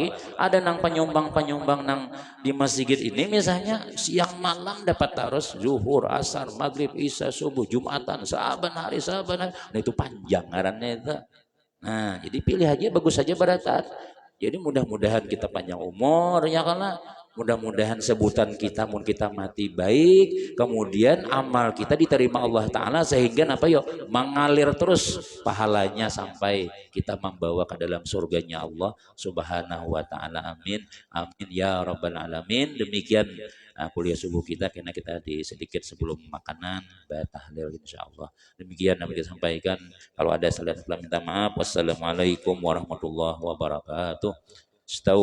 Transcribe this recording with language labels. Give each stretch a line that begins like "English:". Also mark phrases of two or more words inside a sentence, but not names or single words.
Banjar: Ada nang penyumbang nang di masjid ini misalnya siang malam dapat terus zuhur, asar, maghrib, isya, subuh, jumatan, saban hari. Nah itu panjang ngarannya itu. Nah jadi pilih aja bagus saja barakat. Jadi mudah-mudahan kita panjang umur ya karena mudah-mudahan sebutan kita mun kita mati baik kemudian amal
Indonesian: kita diterima
Arabic: Allah Ta'ala
Indonesian: sehingga apa yuk mengalir terus pahalanya sampai kita membawa ke dalam surganya
Arabic: Allah Subhanahu Wa Ta'ala amin amin ya rabbal alamin
Indonesian: demikian kuliah subuh kita karena kita di sedikit sebelum makanan tahlil insyaallah demikian yang kita sampaikan kalau ada salah minta maaf
Arabic: wassalamualaikum warahmatullahi wabarakatuh.